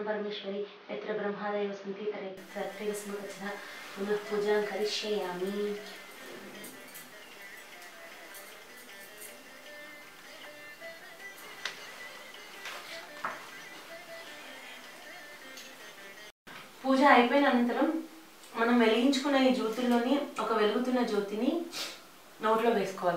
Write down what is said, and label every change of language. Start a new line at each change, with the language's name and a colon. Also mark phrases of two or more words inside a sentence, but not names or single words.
Sanskrit: परमेश्वरी यत्र ब्रह्मादयो सन्ति तत्रैव स्मृतः. पुनः पूजां करिष्यामि.
Telugu: పూజ అయిపోయిన అనంతరం మనం వెలిగించుకున్న ఈ జ్యోతుల్లోని ఒక వెలుగుతున్న జ్యోతిని నోట్లో వేసుకోవాలి.